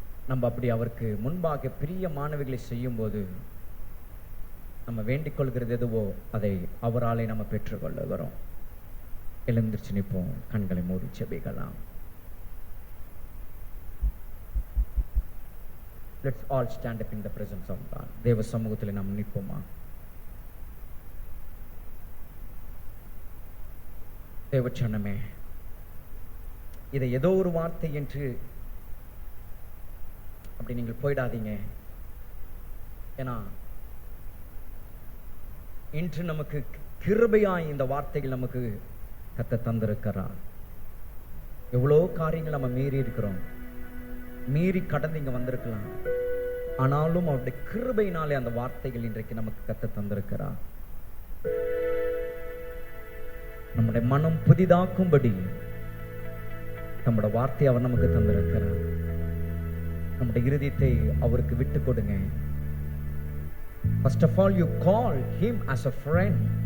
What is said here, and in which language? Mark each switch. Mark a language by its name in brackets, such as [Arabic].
[Tamil] நம்ம அப்படி அவருக்கு முன்பாக பிரியமானவைகளை செய்யும் போது நம்ம வேண்டிக் கொள்கிறது எதுவோ அதை அவராலே நம்ம பெற்றுக்கொள்ளுகிறோம். எழுந்திருச்சு நிற்போம், கண்களை மூடி ஜெபிக்கலாம். [English] Let's all stand up in the presence of God. [Tamil] தேவ சமூகத்தில் நாம் நிற்போமா? தேவச்சனமே, இதை ஏதோ ஒரு வார்த்தை என்று அப்படி நீங்கள் போயிடாதீங்க. ஏன்னா இன்று நமக்கு கிருபையாய் இந்த வார்த்தைகள் நமக்கு கத்த தந்திருக்கிறார். எவ்வளோ காரியங்கள் நம்ம மீறி இருக்கிறோம், மீறி கடந்து இங்க வந்திருக்கலாம். ஆனாலும் அவருடைய கிருபையினாலே அந்த வார்த்தைகள் இன்றைக்கு நமக்கு கத்த தந்திருக்கிறார். நம்முடைய மனம் புதிதாக்கும்படி நம்முடைய வார்த்தையை அவர் நமக்கு தந்திருக்கிறார். நம்முடைய இருதயத்தை அவருக்கு விட்டு கொடுங்க. [English] First of all, you call him as a friend.